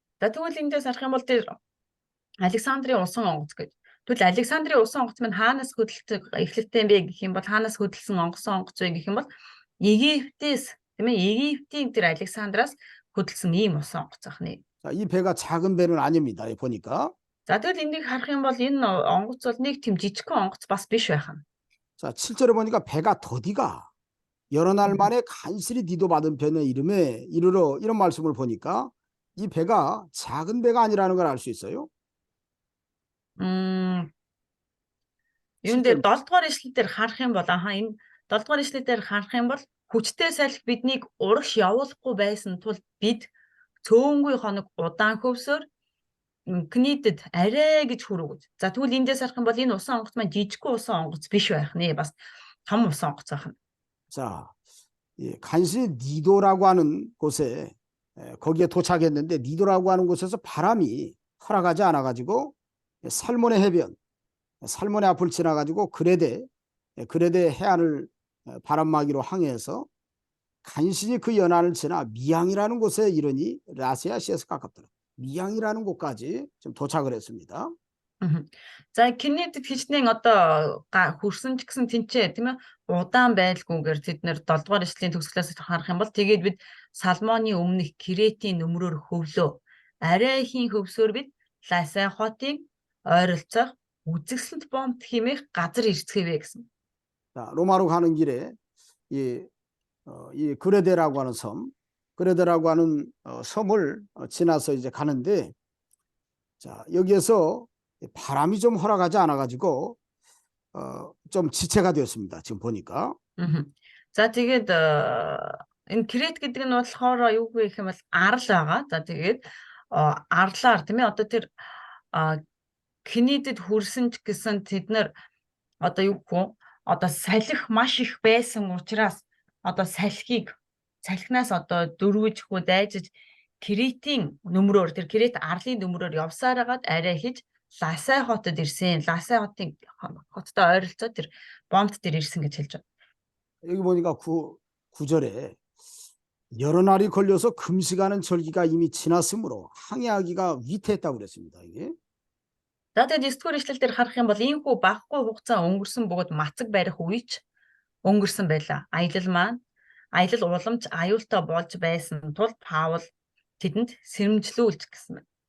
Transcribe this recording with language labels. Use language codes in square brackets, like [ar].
[mn] За тэгвэл эндээс харах юм бол тэр Александрийн усан онгоц гэж. Тэгвэл Александрийн усан онгоц маань хаанаас хөдөлгөж эхлэлтэй юм бэ гэх юм бол хаанаас хөдөлсөн онгоцон онгоц вэ гэх юм бол Египтээс тийм ээ Египтийн тэр Александраас хөдөлсөн ийм усан онгоц ахны. [ko] 자, 이 배가 작은 배는 아닙니다. 보니까. [mn] За тэгвэл энийг харах юм бол энэ онгоц бол нэг тийм жижигхэн онгоц бас биш байх нь. [ko] 자, 7절에 보니까 배가 더디가 여러 날 만에 간신히 디도 받은 편의 이름에 이르러 이런 말씀을 보니까 이 배가 작은 배가 아니라는 걸 알 수 있어요. [mn] Юун дээр 7 дугаар ишлэл дээр харах юм бол энэ 7 дугаар ишлэл дээр харах юм бол хүчтэй салхи биднийг урагш явуулахгүй байсан тул бид цөөнгүй хоног удаан хөвсөөр книдэд арай гэж хүргэж. За тэгвэл эндээс харах юм бол энэ усан онгоц маань жижигхэн усан онгоц биш байх нэ бас том усан онгоц байх нь. [ko] 자, 간신히 니도라고 하는 곳에 거기에 도착했는데 니도라고 하는 곳에서 바람이 허락하지 않아 가지고 살몬의 해변, 살몬의 앞을 지나 가지고 그레데 해안을 바람막이로 항해해서 간신히 그 연안을 지나 미양이라는 곳에 이르니 라세아시에서 가깝더라. 미양이라는 곳까지 좀 도착을 했습니다. [mn] За Кенедэд хичнээн одоо хүрсэн ч гэсэн тэнцээ тийм ээ удаан байлгүйгээр тэд нэр 7 дугаар эшлийн төгсгөлөөс харах юм бол тэгээд бид Салмоны өмнөх Кретийн нөмрөөр хөвлөө. Арай ихийн хөвсөөр бид Ласай хотыг ойролцоох үзэгсэлт бомт хэмээх газар ирцгээвэ гэсэн. [ko] 자, 로마로 가는 길에 이 그레데라고 하는 그레데라고 하는 섬을 지나서 이제 가는데 자, 여기에서 바람이 좀 허락하지 않아 가지고 좀 지체가 되었습니다. 지금 보니까. [mn] За тэгээд энэ Крет гэдэг нь болохоор юу гэх юм бол арал байгаа. За тэгээд арлаар тийм ээ одоо тэр Кенедэд хүрсэн ч гэсэн тэд нар одоо юу гэх вэ? Одоо салхи маш их байсан учраас одоо салхинаас одоо дөрвөж хөө дайжиж Кретийн нөмрөөр тэр Крет арлын нөмрөөр явсаар хагаад арай хийж Ласай хотод ирсэн. Ласай хоттой ойролцоо тэр бомт дээр ирсэн гэж хэлж байна. [ko] 여기 보니까 9절에 여러 날이 걸려서 금식하는 절기가 이미 지났으므로 항해하기가 위태했다고 그랬습니다. 이게. [mn] За тэгээд 9-р эшлэл дээр харах юм бол ийхүү багхгүй хугацаа өнгөрсөн бөгөөд мацаг барих үеч өнгөрсөн байлаа. Аялал уламж аюултай болж байсан тул Паул тэдэнд сэрэмжлүүлж гэсэн байна.